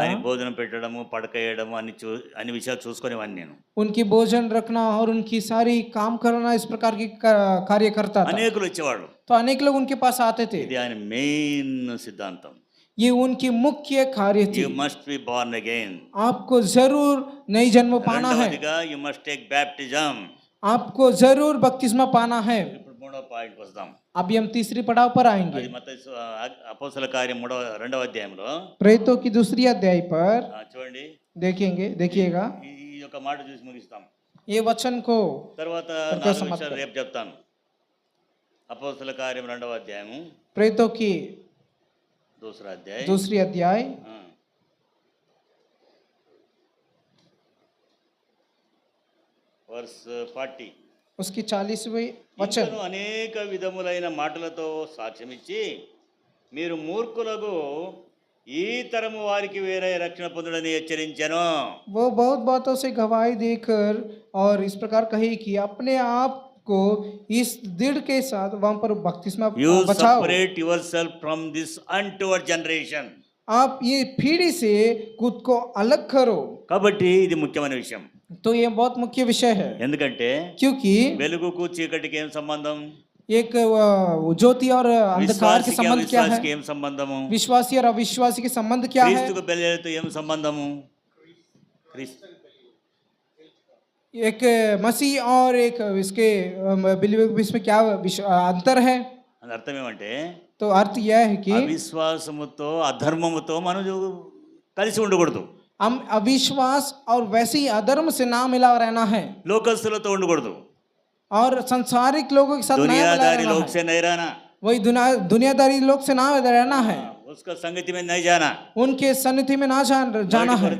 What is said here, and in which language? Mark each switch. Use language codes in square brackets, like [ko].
[te] ఆయన భోజనం పెట్టడము, పడకేయడము అన్ని విషయాలు చూసుకునేవాడిని నేను. [hi] उनकी भोजन रखना और उनकी सारी काम करना, इस प्रकार की कार्य करता था। [te] అనేకులు వచ్చేవాళ్ళు. [hi] तो अनेक लोग उनके पास आते थे। [te] ఇది ఆయన మెయిన్ సిద్ధాంతం. [hi] ये उनकी मुख्य कार्य थी। [en] You must be born again. [hi] आपको जरूर नई जन्म पाना है। [te] రెండవదిగా [en] You must take baptism. [hi] आपको जरूर बपतिस्मा पाना है। [te] ఇప్పుడు మూడో పాయింట్ వస్తాం. [hi] अभी हम तीसरी पड़ाव पर आएंगे। [te] అది మత్తయి అపోస్తల కార్యం 2వ అధ్యాయంలో [hi] प्रेरितों की दूसरी अध्याय पर [te] చూడండి. [hi] देखिएगा। [te] ఈ యొక్క మాట చూసి ముగిస్తాం. [hi] ये वचन को [te] తర్వాత [hi] करके [te] 4 [hi] समाप्त [te] విషయాలు [hi] करें। [te] రేపు చెప్తాను. అపోస్తల కార్యం 2వ అధ్యాయము, [hi] प्रेरितों की दूसरी अध्याय [te] వర్స్ 40. [hi] उसकी 40वीं वचन। [te] ఇంకను అనేక విధములైన మాటలతో సాక్ష్యమిచ్చి మీరు మూర్ఖులకు ఈ తరము వారికి వేరే రక్షణ పొందుడని హెచ్చరించెను. [hi] वो बहुत बातों से गवाही देकर और इस प्रकार कही कि अपने आप को इस दृढ़ के साथ वहां पर बपतिस्मा [en] You [hi] बचाओ। [en] separate yourself from this untoward generation. [hi] आप ये पीढ़ी से खुद को अलग करो। [te] కాబట్టి ఇది ముఖ్యమైన విషయం. [hi] तो ये बहुत मुख्य विषय है। [te] ఎందుకంటే [hi] क्योंकि [te] వెలుగుకు చీకటికి ఏం సంబంధం? [hi] एक ज्योति और अंधकार के संबंध क्या है? [te] విశ్వాసికి ఏం సంబంధము? [hi] विश्वासी और अविश्वासी के संबंध क्या है? [te] క్రీస్తుకు బెలియాతో ఏం సంబంధము? క్రీస్తు [hi] एक मसीह और एक इसके बिलीवर के बीच में क्या अंतर है? [te] అని అర్థం ఏమంటే [hi] तो अर्थ यह है कि [te] అవిశ్వాసముతో అధర్మముతో మనం కలిసి ఉండకూడదు. [hi] हम अविश्वास और वैसे ही अधर्म से ना मिला रहना है [te] లోకస్తులతో ఉండకూడదు. [hi] और संसारिक लोगों के साथ ना मिला दुनियादारी रहना लोग है। से नहीं रहना. वही दुनियादारी लोग से ना रहना है। उसका संगति में नहीं जाना. उनके सन्निधि में ना जाना है।